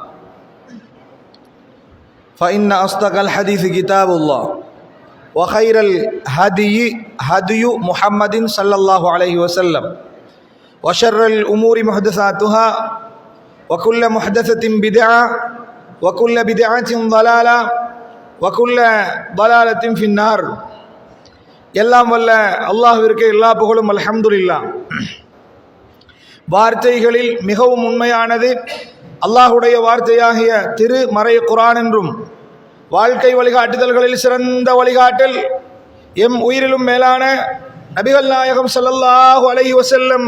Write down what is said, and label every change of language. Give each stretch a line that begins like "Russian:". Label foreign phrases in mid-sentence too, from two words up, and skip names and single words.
Arabic: فإن أصدق الحديث كتاب الله وخير الهدي هدي محمد صلى الله عليه وسلم وشر الأمور محدثاتها وكل محدثة بدعة وكل بدعة ضلالة وكل ضلالة في النار.
Tamil: எல்லாம் வல்ல அல்லாஹ்விற்கு எல்லா புகழும் அல்ஹம்துலில்லாஹ். வார்த்தைகளில் மிகவும் உண்மையானது அல்லாஹுடைய வார்த்தையாகிய திரு மறை குர்ஆன் என்றும், வாழ்க்கை வழிகாட்டுதல்களில் சிறந்த வழிகாட்டல் எம் உயிரிலும் மேலான நபிகள் நாயகம்
Arabic: صلى الله عليه وسلم